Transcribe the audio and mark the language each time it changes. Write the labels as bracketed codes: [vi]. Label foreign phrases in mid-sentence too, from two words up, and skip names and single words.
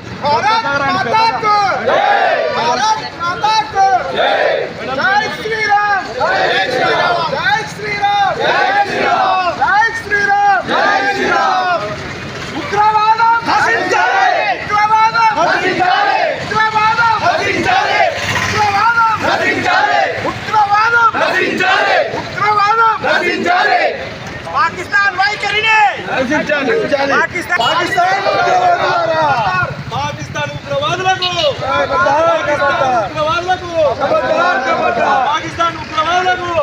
[hi] भारत माता को भारत माता को जय श्री राम जय श्री राम जय श्री राम जय श्री राम जय श्री राम जय श्री राम [te] उग्रवादం నశించాలి ఉగ్రవాదం నశించాలి ఉగ్రవాదం నశించాలి ఉగ్రవాదం నశించాలి ఉగ్రవాదం నశించాలి ఉగ్రవాదం నశించాలి పాకిస్తాన్ వైఖరిని నశించాలి పాకిస్తాన్ ఉగ్రవాదులారా పాకిస్తాన్ ఉగ్రవాదులకు ఉగ్రవాదులకు పాకిస్తాన్ ఉగ్రవాదులకు